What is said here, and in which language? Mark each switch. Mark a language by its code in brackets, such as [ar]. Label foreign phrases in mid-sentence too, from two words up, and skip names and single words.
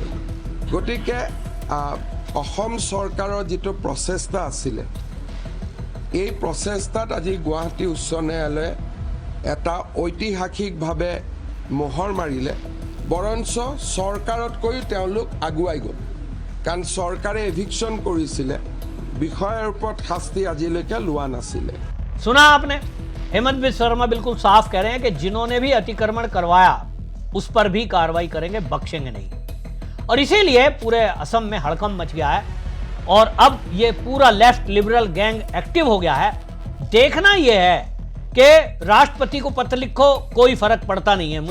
[as] গতিকে অসম চৰকাৰৰ যিটো প্ৰচেষ্টা আছিলে, এই প্ৰচেষ্টাত আজি গুৱাহাটী উচ্চ ন্যায়ালয়ে এটা ঐতিহাসিকভাৱে মোহৰ মাৰিলে। বৰঞ্চ চৰকাৰতকৈও তেওঁলোক আগুৱাই গ'ল, কাৰণ চৰকাৰে এভিকশ্যন কৰিছিলে, বিষয়ৰ ওপৰত শাস্তি আজিলৈকে লোৱা নাছিলে। [hi] सुना आपने, हेमंत बिस्व शर्मा बिल्कुल साफ कह रहे हैं कि जिन्होंने भी अतिक्रमण करवाया उस पर भी कार्रवाई करेंगे, बख्शेंगे नहीं। और इसीलिए पूरे असम में हड़कंप मच गया है और अब ये पूरा [en] left liberal gang active [hi] हो गया है। देखना यह है कि राष्ट्रपति को पत्र लिखो, कोई फर्क पड़ता नहीं है।